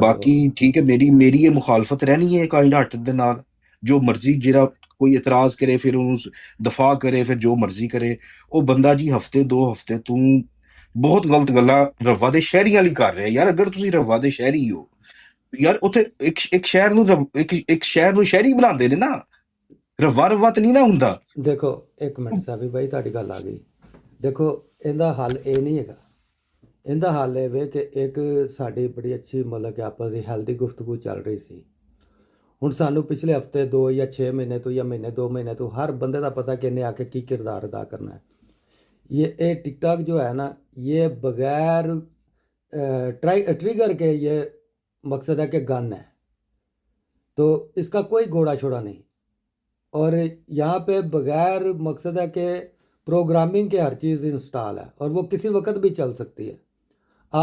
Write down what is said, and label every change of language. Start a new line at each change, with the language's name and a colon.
Punjabi: ਬਾਕੀ ਠੀਕ ਹੈ, ਮੇਰੀ ਇਹ ਮੁਖਾਲਫਤ ਰਹਿਣੀ ਹੈ ਕਾਇੰਡ ਹਾਰਟ ਦੇ ਨਾਲ, ਜੋ ਮਰਜ਼ੀ ਜਿਹੜਾ ਕੋਈ ਇਤਰਾਜ਼ ਕਰੇ ਫਿਰ ਉਹਨੂੰ ਦਫਾ ਕਰੇ, ਫਿਰ ਜੋ ਮਰਜ਼ੀ ਕਰੇ ਉਹ ਬੰਦਾ ਜੀ। ਹਫਤੇ 2 ਹਫਤੇ ਤੂੰ ਬਹੁਤ ਗਲਤ ਗੱਲਾਂ ਰਵਾ ਦੇ ਸ਼ਹਿਰੀਆਂ ਲਈ ਕਰ ਰਿਹਾ ਯਾਰ। ਅਗਰ ਤੁਸੀਂ ਰਵਾ ਦੇ ਸ਼ਹਿਰੀ ਹੋ ਯਾਰ, ਉੱਥੇ ਇੱਕ ਸ਼ਹਿਰ ਨੂੰ ਇੱਕ ਸ਼ਹਿਰ ਨੂੰ ਸ਼ਹਿਰੀ ਬਣਾਉਂਦੇ ਨੇ ਨਾ, ਰਵਾ ਤੇ ਨਹੀਂ ਨਾ ਹੁੰਦਾ।
Hindi: देखो एक मिनट साबी भाई
Punjabi: ਤੁਹਾਡੀ ਗੱਲ ਆ ਗਈ। ਦੇਖੋ ਇਹਦਾ ਹੱਲ ਇਹ ਨਹੀਂ ਹੈਗਾ, ਇਹਦਾ ਹੱਲ ਇਹ ਵੇ ਕਿ ਇੱਕ ਸਾਡੀ ਬੜੀ ਅੱਛੀ ਮਤਲਬ ਕਿ ਆਪਸ ਦੀ ਹੈਲਦੀ ਗੁਫ਼ਤਗੂ ਚੱਲ ਰਹੀ ਸੀ। ਹੁਣ ਸਾਨੂੰ ਪਿਛਲੇ ਹਫਤੇ 2 ਜਾਂ 6 ਮਹੀਨੇ ਤੋਂ ਜਾਂ ਮਹੀਨੇ 2 ਮਹੀਨੇ ਤੋਂ ਹਰ ਬੰਦੇ ਦਾ ਪਤਾ ਕਿ ਇਹਨੇ ਆ ਕੇ ਕੀ ਕਿਰਦਾਰ ਅਦਾ ਕਰਨਾ ਹੈ।
Hindi: ये टिकटॉक जो है ना, ये बगैर ट्रिगर के ये मकसद है कि गन है, तो इसका कोई घोड़ा छोड़ा नहीं। और यहाँ पे बगैर मकसद है कि प्रोग्रामिंग के हर चीज़ इंस्टॉल है और वो किसी वक्त भी चल सकती है।